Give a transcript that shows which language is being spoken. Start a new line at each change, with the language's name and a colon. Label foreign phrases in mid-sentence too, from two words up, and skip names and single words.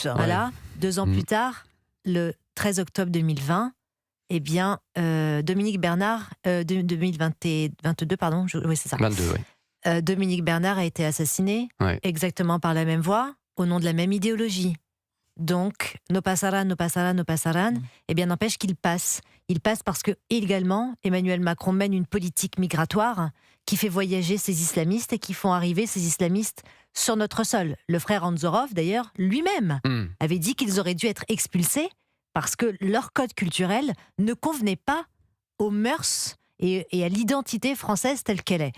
French: Voilà, 2 ans plus tard, le 13 octobre 2020, eh bien, Dominique Bernard, 2022, pardon, oui c'est ça. 22, oui. Dominique Bernard a été assassiné, exactement par la même voie, au nom de la même idéologie. Donc,
Spanish: no passaran, no passaran, no passaran,
French: eh bien, n'empêche qu'il passe. Il passe parce que, également, Emmanuel Macron mène une politique migratoire qui fait voyager ces islamistes et qui font arriver ces islamistes sur notre sol. Le frère Anzorov, d'ailleurs, lui-même, avait dit qu'ils auraient dû être expulsés parce que leur code culturel ne convenait pas aux mœurs et à l'identité française telle qu'elle est.